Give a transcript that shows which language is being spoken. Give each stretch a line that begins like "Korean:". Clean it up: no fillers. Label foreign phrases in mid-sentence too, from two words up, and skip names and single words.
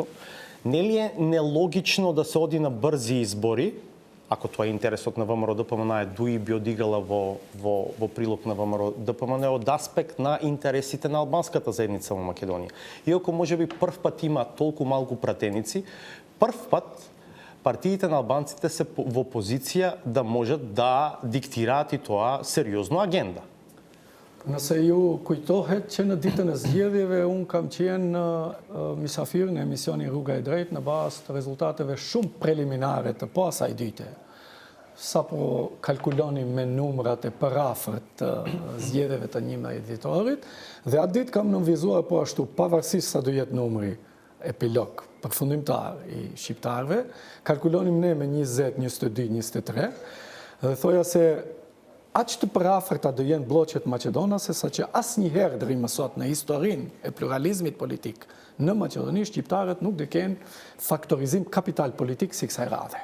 Macedonian: Нели е нелогично да се оди на брзи избори, ако тоа е интересот на ВМРО ДПМН, ДУИ би одигала во прилог на ВМРО ДПМН од аспект на интересите на албанската заедница во Македонија. Иако можеби прв пат има толку малку пратеници, прв пат партиите на албанците се во позиција да можат да диктираат и тоа сериозно агенда.
Albanian: Nëse ju kujtohet që në ditën e zgjedhjeve unë kam qenë misafir në emisionin Rruga e Drejtë në bazë të rezultateve shumë preliminare të pasaj dite. Sapo kalkulonim me numrat e përafërt të zgjedhjeve të 11 dhjetorit, dhe atë ditë kam nënvizuar po ashtu pavarësisht sa do jetë numri epilog përfundimtar i shqiptarëve, kalkulonim ne me 20, 22, 23, dhe thoja se aq të përafërta do jenë bloqet maqedonase, sa që asnjëherë deri më sot në historinë e pluralizmit politik në Maqedoni, shqiptarët nuk do kenë faktorizim kapital politik si kësaj radhe.